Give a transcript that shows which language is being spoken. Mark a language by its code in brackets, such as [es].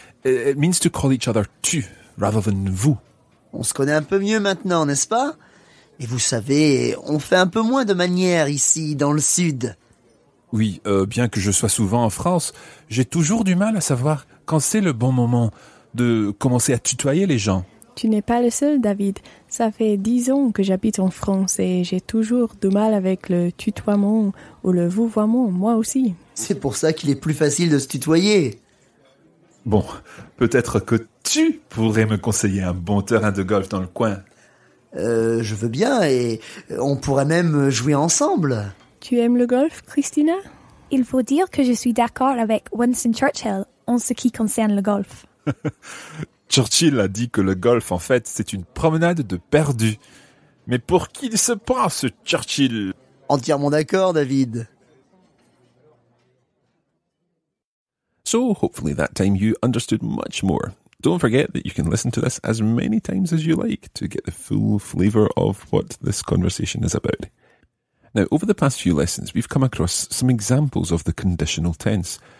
[en] It means to call each other tu, rather than vous. [fr] On se connaît un peu mieux maintenant, n'est-ce pas? Et vous savez, on fait un peu moins de manières ici, dans le sud. Oui, bien que je sois souvent en France, j'ai toujours du mal à savoir quand c'est le bon moment de commencer à tutoyer les gens. Tu n'es pas le seul, David. Ça fait 10 ans que j'habite en France et j'ai toujours du mal avec le tutoiement ou le vouvoiement, moi aussi. C'est pour ça qu'il est plus facile de se tutoyer. Bon, peut-être que tu pourrais me conseiller un bon terrain de golf dans le coin. Je veux bien et on pourrait même jouer ensemble. Tu aimes le golf, Christina? Il faut dire que je suis d'accord avec Winston Churchill en ce qui concerne le golf. Churchill a dit que le golf, en fait, c'est une promenade de perdus. Mais pour qui il se prend, ce Churchill? Entièrement d'accord, David. [en] So hopefully that time you understood much more. Don't forget that you can listen to this as many times as you like to get the full flavour of what this conversation is about. Now, over the past few lessons, we've come across some examples of the conditional tense.